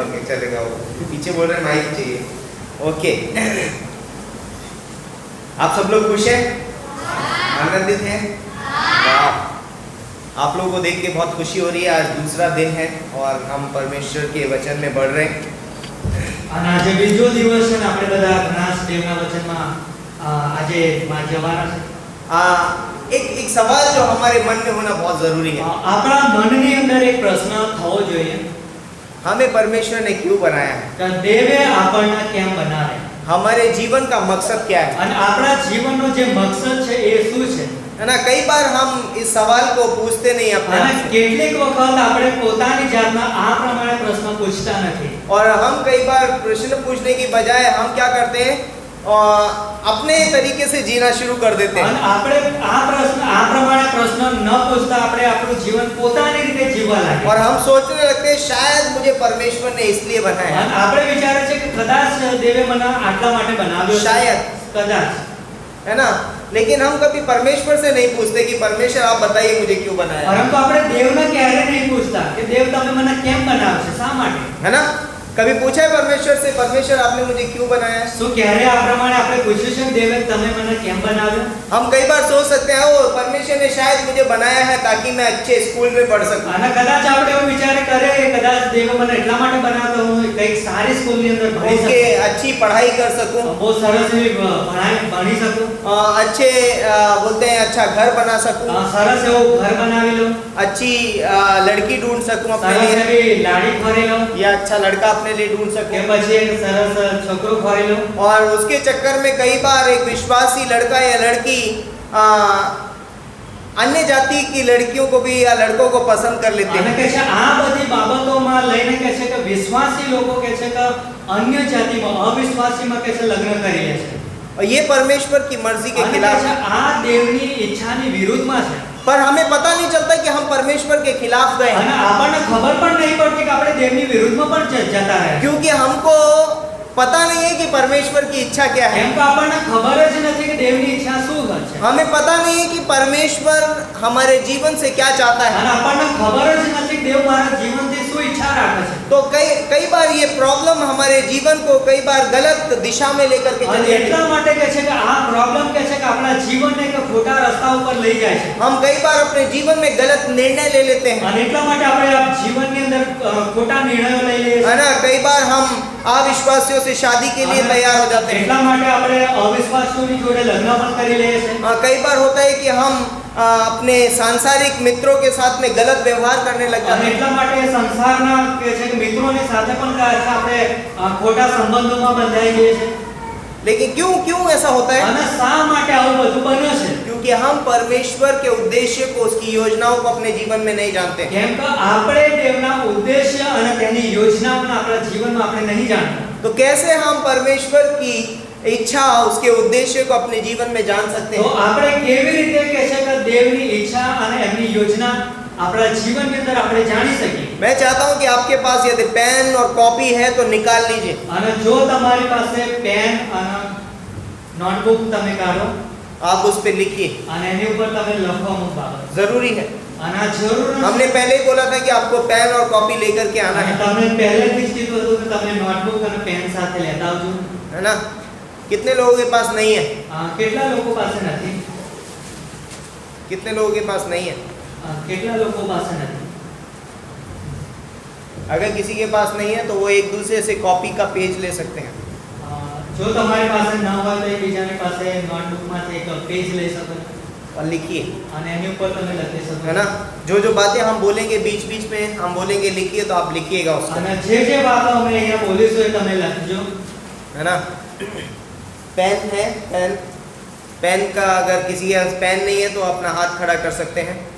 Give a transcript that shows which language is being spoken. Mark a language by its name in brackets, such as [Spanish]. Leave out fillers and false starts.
[Hindi] Okay चलेगा, वो पीछे बोल रहे हैं माइक चाहिए। ओके, आप सब लोग खुश हैं? आनंदित हैं? वाह, आप लोगों को देख के बहुत खुशी हो रही है। आज दूसरा दिन है और हम परमेश्वर के वचन में बढ़ रहे हैं। [Gujarati] અને આજે બીજો દિવસ છે ને આપણે બધા ઘણા દેવના વચનમાં આજે જવાના છે। [Hindi] एक सवाल जो हमारे मन में होना बहुत जरूरी है। [Gujarati] આપણા મનની અંદર એક પ્રશ્ન થવો જોઈએ [Hindi] हमें परमेश्वर ने क्यों बनाया है? [Gujarati] કે દેવે આપણને કેમ બનાવ્યા? [Hindi] हमारे जीवन का मकसद क्या है? [Gujarati] અને આપણા જીવનનો જે મકસદ છે એ શું છે? [Hindi] है ना, कई बार हम इस सवाल को पूछते नहीं अपने [Gujarati] અને [Hindi] आप से। [Gujarati] કેટલીક વખત આપણે પોતાની જાતના આ પ્રમાણે પ્રશ્ન પૂછતા નથી। [Hindi] और हम कई बार प्रश्न पूछने की बजाय हम क्या करते हैं, अपने तरीके से जीना शुरू कर देते [Gujarati] અને [Hindi] हैं। [Gujarati] આપણે આ પ્રમાણે પ્રશ્ન ન પૂછતા આપણે આપણું જીવન પોતાની રીતે જીવવા લાગે। [Hindi] और हम सोचने लगते हैं शायद मुझे परमेश्वर ने इसलिए बनाया है। [Gujarati] અને આપણે વિચારે છે કે કદાચ દેવે મને આટલા માટે બનાવ્યો છે। શાયદ। કદાચ। [Hindi] है ना, लेकिन हम कभी परमेश्वर से नहीं पूछते कि परमेश्वर आप बताइए मुझे क्यों बनाया है। [Gujarati] પરંતુ આપણે દેવને ક્યારે નહીં પૂછતા કે દેવ તમે મને કેમ બનાવ્યો છે, શા માટે? [Hindi] है ना, कभी पूछा है परमेश्वर से, परमेश्वर आपने मुझे क्यों बनाया है? [Gujarati] શું ક્યારે આ પ્રમાણે આપણે પૂછ્યું છે કે દેવે તમે મને કેમ બનાવ્યો? [Hindi] हम कई बार सोच सकते हैं ओ परमेश्वर ने शायद मुझे बनाया है ताकि मैं अच्छे स्कूल में पढ़ सकूं। [Gujarati] અને કદાચ આપણે એવું વિચાર કરે કદાચ દેવે મને એટલા માટે બનાવ્યો હું કંઈક સારી સ્કૂલની અંદર ભણી [Hindi] उनके [Gujarati] શકું, [Hindi] अच्छी पढ़ाई कर सकूं, [Gujarati] બહુ સરસ એવી ભણી શકું, [Hindi] अच्छे बोलते हैं अच्छा घर बना सकूं, [Gujarati] સરસ એવો ઘર બનાવી લઉં, [Hindi] अच्छी लड़की ढूंढ सकूं अपने [Gujarati] સરસ [Hindi] लिए, [Gujarati] એવી લાડી ખોરી લઉં, [Hindi] या अच्छा लड़का अपने लिए ढूंढ [Gujarati] કે [Hindi] सकूं। [Gujarati] પછી એક સરસ છોકરો ખોરી લઉં। [Hindi] और उसके चक्कर में कई बार एक विश्वासी लड़का या लड़की अन्य जाति की लड़कियों को भी या लड़कों को पसंद कर लेते [Gujarati] અને [Hindi] हैं। [Gujarati] કહે છે આ બધી બાબતોમાં લઈને કહે છે કે વિશ્વાસી લોકો કહે છે કે અન્ય જાતિમાં અવિશ્વાસીમાં કહે છે લગ્ન કરી લે છે। [Hindi] और ये परमेश्वर की मर्जी के [Gujarati] અને કહે છે [Hindi] है। [Gujarati] આ દેવની ઈચ્છાની વિરુદ્ધમાં છે। [Hindi] पर हमें पता नहीं चलता कि हम परमेश्वर के खिलाफ गए [Gujarati] અને [Hindi] हैं, [Gujarati] આપણને ખબર પણ નહીં પડતી કે આપણે દેવની વિરુદ્ધમાં પણ જતા રહ્યા। [Hindi] क्योंकि हमको पता नहीं है कि परमेश्वर की इच्छा क्या है। [Gujarati] કેમ કે આપણને ખબર જ નથી કે દેવની ઈચ્છા શું છે। [Hindi] हमें पता नहीं है कि परमेश्वर हमारे जीवन से क्या चाहता है। [Gujarati] અને આપણને ખબર જ નથી કે દેવ મારા જીવનથી શું ઈચ્છા રાખે છે। [Hindi] तो कई बार ये प्रॉब्लम हमारे जीवन को कई बार गलत दिशा में लेकर के [Gujarati] અને [Hindi] चली जाती [Gujarati] એટલા [Hindi] है। [Gujarati] માટે કહે છે કે આ પ્રોબ્લેમ કહે છે કે આપણા જીવનને કે ખોટા રસ્તા ઉપર લઈ જાય છે। [Hindi] हम कई बार अपने जीवन में गलत निर्णय ले लेते हैं, [Gujarati] અને એટલા માટે આપણે આ જીવનની અંદર ખોટા નિર્ણયો લઈ લઈએ [Hindi] है [Gujarati] છીએ। [Hindi] ना। कई बार हम अविश्वासियों से शादी के लिए तैयार हो जाते हैं। [Gujarati] એટલા માટે આપણે અવિશ્વાસીઓની જોડે લગ્ન પણ કરી લઈએ છીએ। [Hindi] कई बार होता है कि हम अपने सांसारिक मित्रों के साथ में गलत व्यवहार करने लग [Gujarati] અને [Hindi] जाते हैं। [Gujarati] એટલા માટે સંસારના કે છે કે મિત્રોની સાથે પણ કહે છે આપણે ખોટા સંબંધોમાં બંધાઈ જઈએ છીએ। [Hindi] लेकिन क्यों ऐसा होता है? [Gujarati] અને શા માટે આવું બધું બન્યું છે? [Hindi] क्योंकि हम परमेश्वर के उद्देश्य को, उसकी योजनाओं को अपने जीवन में नहीं जानते। [Gujarati] કેમ કે આપણે દેવના ઉદ્દેશ્ય અને તેની યોજનાઓને આપણા જીવનમાં આપણે નહીં જાણતા। [Hindi] तो कैसे हम परमेश्वर की इच्छा, उसके उद्देश्य को अपने जीवन में जान सकते [Gujarati] તો [Hindi] हैं? [Gujarati] આપણે કેવી રીતે કહે છે કે દેવની ઈચ્છા અને એમની યોજના આપણા જીવનની અંદર આપણે જાણી શકીએ? [Hindi] मैं चाहता हूं कि आपके पास यदि पेन और कॉपी है तो निकाल लीजिए। [Gujarati] અને જો તમારી પાસે પેન અને નોટબુક તમે કાઢો [Hindi] आप उस पे लिखिए, [Gujarati] અને એની ઉપર તમે લખવા અમુક બાબત। [Hindi] जरूरी है। [Gujarati] અને આ જરૂર નથી। [Hindi] हमने पहले ही बोला था कि आपको पेन और कॉपी लेकर के आना [Gujarati] અને [Hindi] है, [Gujarati] તમને પહેલેથી જ કીધું હતું કે તમે નોટબુક અને પેન સાથે લેતા આવજો। [Hindi] है ना। कितने लोगों के पास नहीं है? [Gujarati] કેટલા લોકો પાસે નથી? [Hindi] कितने लोगों के पास नहीं है? [Gujarati] કેટલા લોકો પાસે નથી? [Hindi] अगर किसी के पास नहीं है तो वो एक दूसरे से कॉपी का पेज ले सकते हैं। [Gujarati] જો તમારી પાસે ન હોય તો એકબીજાની પાસે નોટબુકમાંથી એક પેજ લઈ શકો [Hindi] और लिखिए, [Gujarati] અને એની ઉપર તમે લખી શકો। [Hindi] है ना। जो बातें हम बोलेंगे बीच बीच में हम बोलेंगे लिखिए, तो आप लिखिएगा उसको, [Gujarati] અને જે વાતો અમે અહીંયા બોલીશું એ તમે લખજો। [Hindi] है ना। पेन है, पेन का अगर किसी के पास पेन नहीं है तो अपना हाथ खड़ा कर सकते हैं।